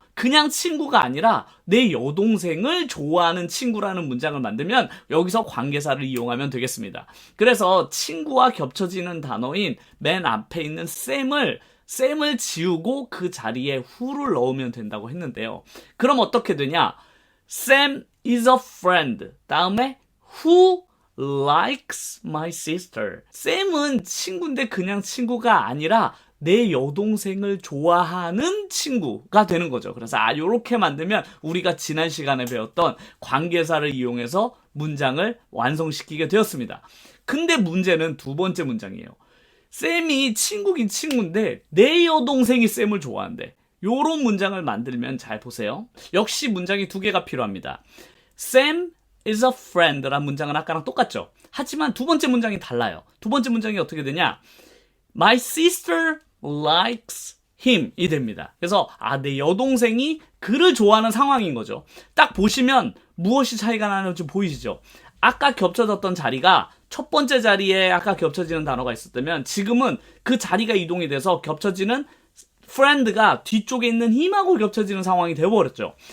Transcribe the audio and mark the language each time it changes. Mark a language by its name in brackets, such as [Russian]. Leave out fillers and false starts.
[Korean] 그냥 친구가 아니라 내 여동생을 좋아하는 친구라는 문장을 만들면 여기서 관계사를 이용하면 되겠습니다. 그래서 친구와 겹쳐지는 단어인 맨 앞에 있는 쌤을 지우고 그 자리에 who를 넣으면 된다고 했는데요. 그럼 어떻게 되냐? [English] Sam is a friend [Korean] 다음에 [English] who likes my sister. [Korean] 쌤은 친구인데 그냥 친구가 아니라 내 여동생을 좋아하는 친구가 되는 거죠. 그래서 요렇게 만들면 우리가 지난 시간에 배웠던 관계사를 이용해서 문장을 완성시키게 되었습니다. 근데 문제는 두 번째 문장이에요. 쌤이 친구긴 친구인데 내 여동생이 쌤을 좋아한대. 요런 문장을 만들면 잘 보세요. 역시 문장이 두 개가 필요합니다. [English] Sam is a friend [Korean] 라는 문장은 아까랑 똑같죠. 하지만 두 번째 문장이 달라요. 두 번째 문장이 어떻게 되냐? [English] My sister likes him [Korean] 이 됩니다. 그래서 내 여동생이 그를 좋아하는 상황인 거죠. 딱 보시면 무엇이 차이가 나는지 보이시죠? 아까 겹쳐졌던 자리가 첫 번째 자리에 아까 겹쳐지는 단어가 있었다면 지금은 그 자리가 이동이 돼서 겹쳐지는 friend가 뒤쪽에 있는 힘하고 겹쳐지는 상황이 되어버렸죠.